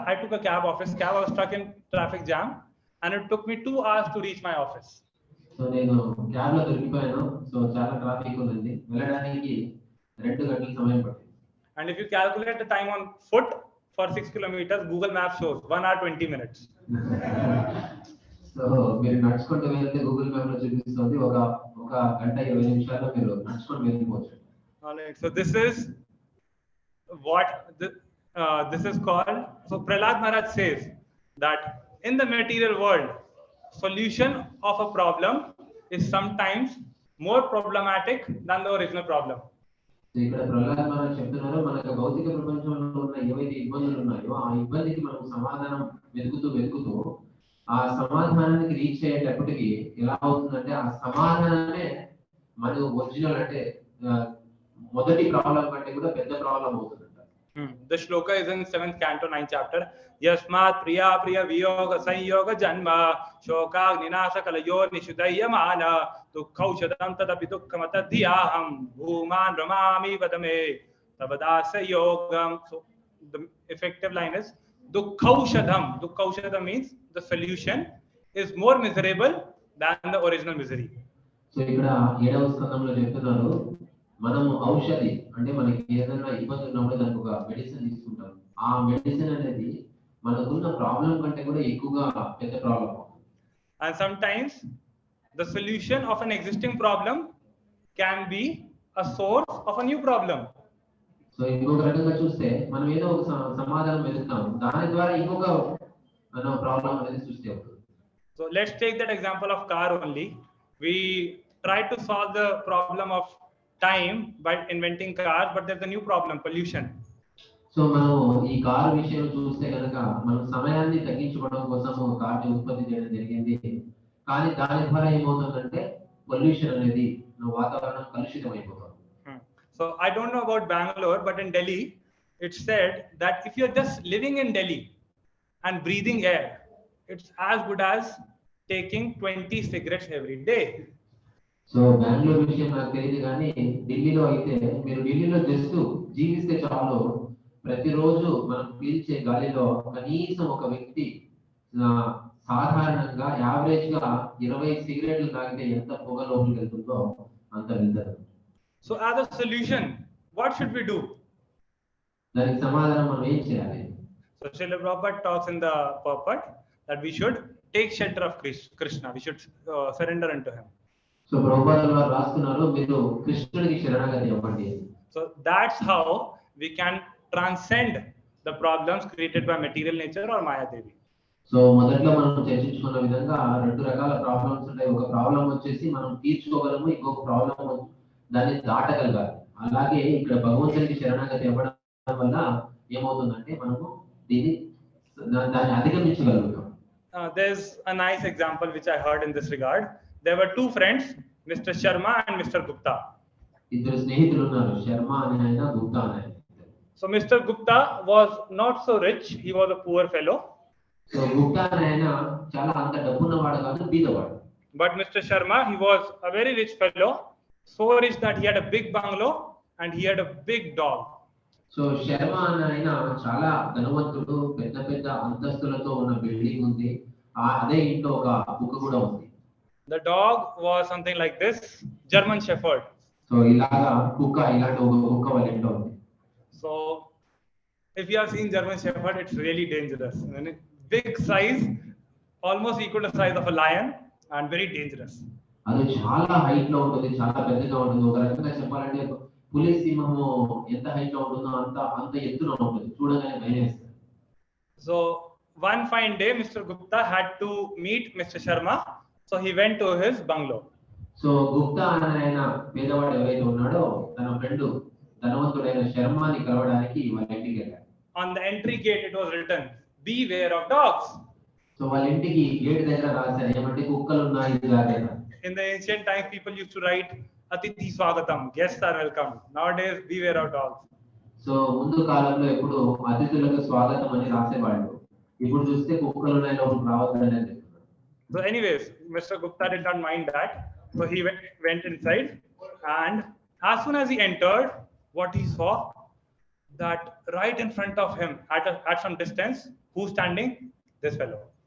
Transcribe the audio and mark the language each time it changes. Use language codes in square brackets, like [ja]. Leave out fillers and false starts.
[en] I took a office cab. I was stuck in traffic jam and it took me 2 hours to reach my office. [te] So నేను cab లో దొరికిపోయాను. So చాలా traffic ఉంది, వెళ్ళడానికి 2 గంటల సమయం పట్టింది. [en] And if you calculate the time on foot for 6 kilometers, Google Maps shows 1 hour 20 minutes. [te] So మీరు నడుచుకుంటూ వెళ్తే గూగుల్ మ్యాప్ లో చూపిస్తుంది ఒక గంట 20 నిమిషాల్లో మీరు నడుచుకుంటూ వెళ్ళిపోవచ్చు. [en] All right, so this is what this is called. So Prahlad Maharaj says that in the material world, solution of a problem is sometimes more problematic than the original problem. [te] ఇక్కడ ప్రహ్లాద్ మహారాజ్ చెప్తున్నారు, మనకు భౌతిక ప్రపంచంలో ఉన్న ఏవైతే ఇబ్బందులు ఉన్నాయో ఆ ఇబ్బందికి మనం సమాధానం వెతుకుతూ ఆ సమాధానానికి రీచ్ అయ్యేటప్పటికి ఎలా అవుతుందంటే ఆ సమాధానమే మనకు ఒరిజినల్ అంటే మొదటి ప్రాబ్లం కంటే కూడా పెద్ద ప్రాబ్లం అవుతుందంట. [en] The shloka is in 7th canto 9th chapter. [sa] Yasmat priya viyoga sanyoga janma shoka ninasa kalayo nishudayamana dukkaushadam tadapi dukkhamatadhyaham bhuman ramami vadame tabadasa yogam. [en] So the effective line is dukkaushadam. Dukkaushadam means the solution is more miserable than the original misery. [te] So ఇక్కడ 7వ స్కందంలో చెప్తున్నారు, మనము ఔషధి అంటే మనకి ఏదైనా ఇబ్బంది ఉన్నప్పుడు దానికి ఒక మెడిసిన్ తీసుకుంటాం. ఆ మెడిసిన్ అనేది మనకున్న ప్రాబ్లం కంటే కూడా ఎక్కువగా పెద్ద problem. [en] And sometimes the solution of an existing problem can be a source of a new problem. [te] So ఇంకొక రకంగా చూస్తే మనం ఏదో ఒక సమాధానం వెతుకుతాం, దాని ద్వారా ఇంకొక ప్రాబ్లం అనేది సృష్టి అవుతుంది. [en] So let's take that example of car only. We try to solve the problem of time by inventing cars, but there's a new problem, pollution. [te] So మనం ఈ కార్ విషయం చూస్తే కనుక మనం సమయాన్ని తగ్గించుకోవడం కోసం ఒక కార్ని ఉత్పత్తి చేయడం జరిగింది, కానీ దాని ద్వారా ఏమవుతుందంటే పొల్యూషన్ అనేది వాతావరణం కలుషితం అయిపోతుంది. [en] So I don't know about Bangalore, but in Delhi it's said that if you're just living in Delhi and breathing air, it's as good as taking 20 cigarettes every day. [te] So Bengaluru విషయం నాకు తెలియదు, కానీ ఢిల్లీలో అయితే మీరు ఢిల్లీలో జస్ట్ జీవిస్తే చాలు, ప్రతిరోజు మనం పీల్చే గాలిలో కనీసం ఒక వ్యక్తి సాధారణంగా యావరేజ్ గా 20 సిగరెట్లు తాగితే ఎంత పొగ లోపలికి వెళ్తుందో అంత వెళ్తారు. [en] So as a solution, what should we do? [te] దానికి సమాధానం మనం ఏం చేయాలి? [en] So Srila Prabhupada talks in the purport that we should take shelter of Krishna. We should surrender unto him. [te] So ప్రభుపాదుల వారు రాస్తున్నారు, మీరు కృష్ణుడికి శరణాగతి అవ్వండి. [en] So that's how we can transcend the problems created by material nature or Maya Devi. [te] So మొదట్లో మనం చర్చించుకున్న విధంగా 2 రకాల ప్రాబ్లమ్స్ ఉంటాయి. ఒక ప్రాబ్లం వచ్చేసి మనం తీర్చుకోగలము, ఇంకొక ప్రాబ్లం దాన్ని దాటగలగాలి. అలాగే ఇక్కడ భగవంతుడికి శరణాగతి అవ్వడం వల్ల ఏమవుతుందంటే మనము దాన్ని అధిగమించగలుగుతాం. [en] There's a nice example which I heard in this regard. There were 2 friends, Mr. Sharma and Mr. Gupta. [te] ఇద్దరు స్నేహితులు ఉన్నారు, శర్మ అనే ఆయన, గుప్తా అనే ఆయన. [en] So Mr. Gupta was not so rich, he was a poor fellow. [te] So Gupta అనే ఆయన చాలా అంత డబ్బున్నవాడు కాదు, బీదవాడు. [en] But Mr. Sharma, he was a very rich fellow, so rich that he had a big bungalow and he had a big dog. [te] So Sharma అనే ఆయన చాలా ధనవంతుడు, పెద్ద పెద్ద అంతస్తులతో ఉన్న బిల్డింగ్ ఉంది, అదే ఇంట్లో ఒక కుక్క కూడా ఉంది. [en] The dog was something like this, German Shepherd. [te] So ఇలాగా కుక్క, ఇలాంటి ఒక కుక్క వాళ్ళ ఇంట్లో ఉంది. [en] So if you have seen German Shepherd, it's really dangerous. Big size, almost equal to the size of a lion and very dangerous. [te] అది చాలా హైట్ లో ఉంటుంది, చాలా పెద్దగా ఉంటుంది. ఒక రకంగా చెప్పాలంటే పులి సింహము ఎంత హైట్ లో ఉంటుందో అంత ఎత్తున ఉంటుంది, చూడగానే భయం వేస్తుంది. [en] So one fine day Mr. Gupta had to meet Mr. Sharma, so he went to his bungalow. [te] So Gupta అనే ఆయన పేదవాడు ఎవరైతే ఉన్నాడో తన ఫ్రెండ్ ధనవంతుడైన శర్మని కలవడానికి వాళ్ళ ఇంటికి వెళ్ళాడు. [en] On the entry gate it was written, beware of dogs. [te] So వాళ్ళ ఇంటికి గేట్ దగ్గర రాశారు ఏమంటే కుక్కలు ఉన్నాయి జాగ్రత్త. [en] In the ancient times people used to write [sa] Atithi Swagatam, [en] guests are welcome. Nowadays beware of dogs. [te] So ముందు కాలంలో ఎప్పుడు అతిథులకు స్వాగతం అని రాసేవాళ్ళు, ఇప్పుడు చూస్తే కుక్కలు ఉన్నాయి లోపలికి రావద్దని చెప్తున్నారు. [en] So anyways, Mr. Gupta did not mind that. So he went inside, and as soon as he entered, what he saw, that right in front of him at some distance, who's standing? This fellow.